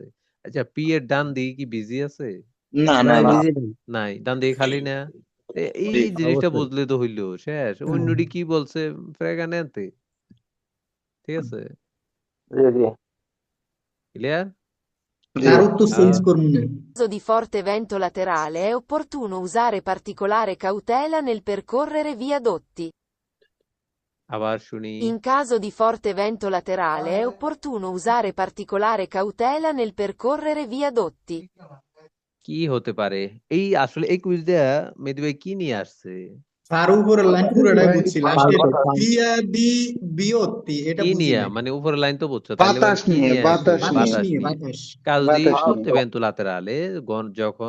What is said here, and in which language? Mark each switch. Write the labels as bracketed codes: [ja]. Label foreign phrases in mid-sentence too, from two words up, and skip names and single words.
[bn] আচ্ছা, পি এর ডান দিকে কি বিজি আছে? না না নাই না বিজি নেই নাই, ডান দিকে খালি না। এই জি জিনিসটা অবশ্যই বুঝলে তো হইলো শেষ। অন্যটি কি বলছে ফ্রেগানেন্তে, ঠিক আছে, ক্লিয়ার? জি তার উত্তর চেঞ্জ করবো না। [it] In caso di forte vento laterale è opportuno usare particolare cautela nel percorrere viadotti. [bn] আবার শুনি। [it] In caso di forte vento laterale è opportuno usare particolare cautela nel percorrere viadotti. [bn] কি হতে পারে? এই আসলে এই কুইজ দেয়া মেহেদী ভাই কি নিয়ে আসছে? তার উপরের লাইন পুরোটাই বুঝছি, লাস্টে ফালতু বিয়া বি বিয়তি এটা কি বুঝি নিয়ে নাই। মানে উপরের লাইন তো বুঝছো, তাইলে বাতাস কি নিয়ে নিয়ে আসছে? বাতাস বাতাস নিয়ে বাতাস নিয়ে, নিয়ে। বাতাস। কাল যদি বাতাস নিয়ে [it] forte vento laterale [bn] যখন